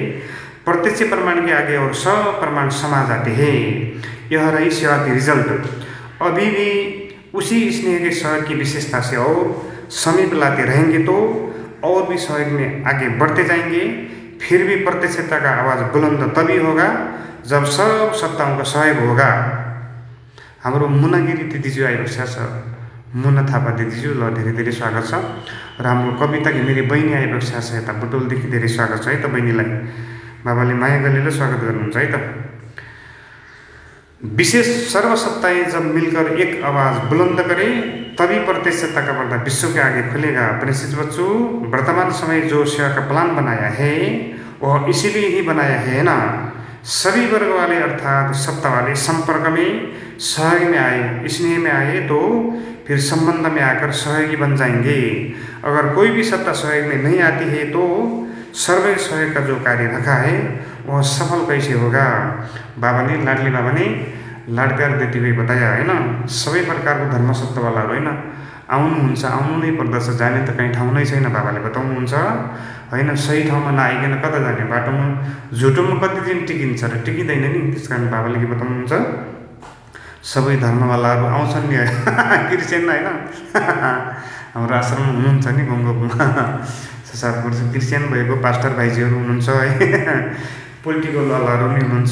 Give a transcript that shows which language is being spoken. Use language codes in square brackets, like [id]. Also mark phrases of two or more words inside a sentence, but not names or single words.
[hi] प्रत्यक्ष प्रमाण के आगे और सब प्रमाण समा जाते हैं। यह रही सेवा की रिजल्ट। अभी भी उसी स्नेह के सहयोग की विशेषता से और समीप लाते रहेंगे तो और भी सहयोग में आगे बढ़ते जाएंगे। फिर भी प्रत्यक्षता का आवाज़ बुलंद तभी होगा जब सब सत्ताओं का सहयोग होगा। [ne] हाम्रो मुना गिरी दिदीज्यू आइबक्छ छ, मुना थापा दिदीज्यू, ल धेरै धेरै स्वागत छ। र हाम्रो कविता घिमिरे बहिनी आइबक्छ छ यता बुटोलदेखि, धेरै स्वागत छ है त बहिनीलाई, बाबाले माया गरेर स्वागत गर्नुहुन्छ है त। [hi] विशेष सर्वसत्ताएं जब मिलकर एक आवाज़ बुलंद करें तभी प्रत्यक्षता का पर्दा विश्व के आगे खुलेगा। प्रिंसेस बच्चू, वर्तमान समय जो सेवा का प्लान बनाया है वह इसीलिए ही बनाया है ना, सभी वर्ग वाले अर्थात सत्ता वाले संपर्क में सहयोग में आए, स्नेह में आए तो फिर संबंध में आकर सहयोगी बन जाएंगे। अगर कोई भी सत्ता सहयोग में नहीं आती है तो सर्वे सहयोग का जो कार्य रखा है वह सफल कैसे होगा। बाबा ने, लाडली बाबा ने लाड प्यार देती हुई बताया है ना, [ne] सबै प्रकारको धर्मसत्तावालाहरू होइन आउनुहुन्छ, आउनु नै पर्दछ, जाने त कहीँ ठाउँ नै छैन बाबाले बताउनुहुन्छ होइन। सही ठाउँमा नआइकन कता जाने, बाटोमा झुटोमा कति दिन टिकिन्छ र टिकिँदैन नि। त्यस कारण बाबाले के बताउनुहुन्छ, सबै धर्मवालाहरू आउँछन् नि क्रिस्चियन होइन हाम्रो आश्रममा हुनुहुन्छ नि गङ्गोमा संसारपुर क्रिस्चियन भएको पास्टर भाइजीहरू हुनुहुन्छ है, पोलिटिकल वालाहरू पनि हुनुहुन्छ।